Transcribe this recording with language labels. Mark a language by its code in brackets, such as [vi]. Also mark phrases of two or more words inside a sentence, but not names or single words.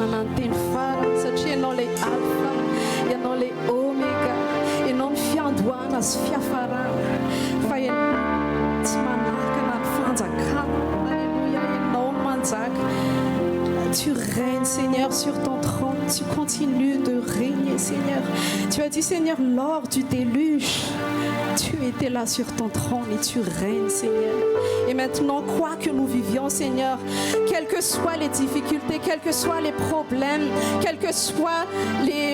[mg] tenfara satria ianao ilay alfa, ianao ilay omega, ianao ny fiandohana sy fiafarana fa ianao tsy manaraka na ny fanjakana. Alléluia, ianao no manjaka. [fr] Tu règnes, Seigneur, sur ton trône. Tu continues de régner, Seigneur. Tu as dit, Seigneur, lors du déluge, tu étais là sur ton trône et tu règnes, Seigneur. Et maintenant, quoi que nous vivions, Seigneur, quelles que soient les difficultés, quels que soient les problèmes, quels que soient les...